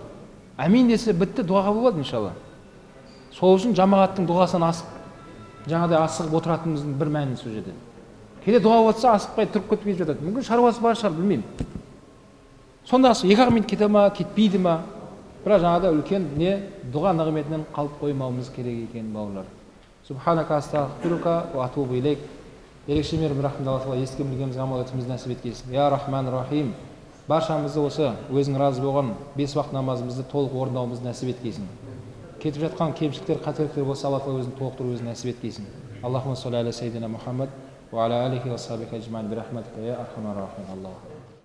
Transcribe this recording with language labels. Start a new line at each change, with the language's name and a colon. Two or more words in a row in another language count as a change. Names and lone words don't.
Kazakh: Әмин десе бітті, дұғаға болады иншалла. Сол үшін жамағаттың дұғасынан жаңағыдай асығып отыратынымыздың бір мәнісі сол жерде. Кейде дұға болса асықпай тұрып кетпей жатады. Мүмкін шаруасы бар шығар, білмеймін. Сонда 2 минут кете ма, кетпейді ма? Бірақ жаңағыда үлкен не дұға нығметінен қалып қоймауымыз керек екен бауырлар.
Arabic: سبحانك أستغفرك وأتوب إليك.
Kazakh: Ерекше мейірім рахмет Алла Тағала еске білгенімізге амал етуімізді нәсіп еткейсін.
Arabic: يا رحمن رحيم.
Kazakh: Баршамызды осы өзің разы болған 5 уақыт намазымызды толық орындауымызды нәсіп еткейсін. Кетіп жатқан кемшіліктер, қателіктер болса Алла Тағала өзін толықтыру өзін нәсіп еткейсін.
Arabic: اللهم صل على سيدنا محمد وعلى آله وصحبه أجمعين برحمتك يا أرحم الراحمين. Аллах.